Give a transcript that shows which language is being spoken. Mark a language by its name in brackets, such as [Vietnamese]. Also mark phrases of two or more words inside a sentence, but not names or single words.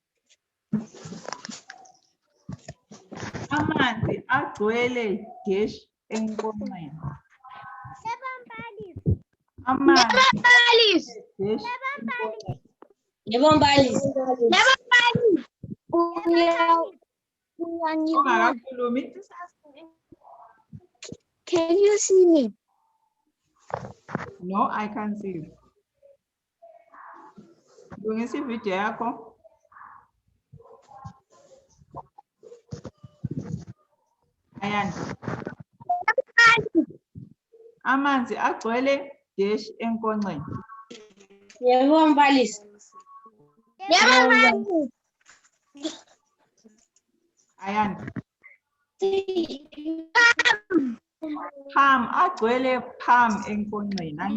[Zulu] Amanzi agcwele dash enkonxeni. Amanzi dash enkonxeni. Yebo mbalisi. Ungakakhulumi? [English] Can you see me? No, I can't see you. [Zulu] Lungisa ivideo yakho. Ayani. Amanzi agcwele dash enkonxeni. Yebo mbalisi. Ayani. Palm agcwele palm enkonxeni.